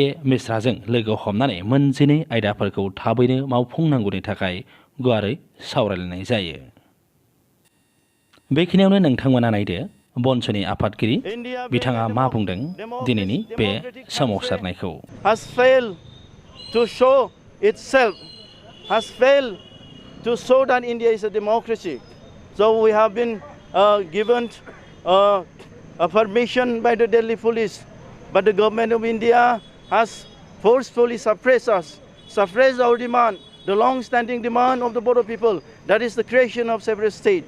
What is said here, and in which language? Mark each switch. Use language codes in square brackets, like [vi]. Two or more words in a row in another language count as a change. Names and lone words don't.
[brx] मिश्राजों लोगो हमनानै मोनजिनै आयदाफोरखौ थाबैनो मावफुंनांगौनि थाखाय गुवारै सावरायलायनाय जायो। बेखिनियावनो नोंथांमोना नायदो बनसुनि आफादगिरि बिथाङा मा बुंदों दिनैनि बे सोमावसारनायखौ। [en] Has failed to show that India is a democracy. So we have been given a permission by the Delhi police, but the government of India has forcefully suppressed our demand, the long-standing demand of the Bodo people, that is the creation of separate state.